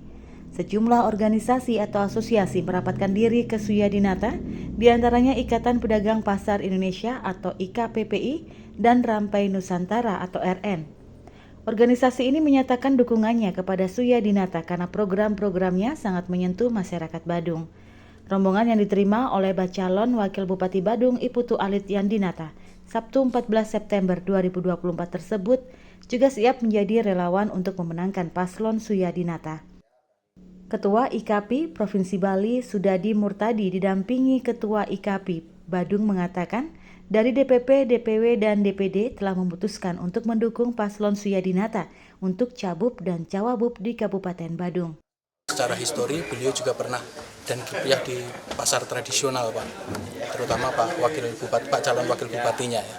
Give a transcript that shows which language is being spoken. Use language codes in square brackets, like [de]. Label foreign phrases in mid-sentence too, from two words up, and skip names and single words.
[id] Sejumlah organisasi atau asosiasi merapatkan diri ke Suyadinata, diantaranya Ikatan Pedagang Pasar Indonesia atau IKPPI dan Rampai Nusantara atau RN. Organisasi ini menyatakan dukungannya kepada Suyadinata karena program-programnya sangat menyentuh masyarakat Badung. Rombongan yang diterima oleh Bacalon Wakil Bupati Badung Iputu Alit Yandinata Sabtu 14 September 2024 tersebut juga siap menjadi relawan untuk memenangkan paslon Suyadinata. Ketua IKAPI Provinsi Bali Sudadi Murtadi didampingi Ketua IKAPI Badung mengatakan dari DPP, DPW, dan DPD telah memutuskan untuk mendukung paslon Suyadinata untuk Cabup dan Cawabub di Kabupaten Badung. Secara histori beliau juga pernah dan kiprah di pasar tradisional, Pak. Terutama Pak calon wakil bupatinya ya.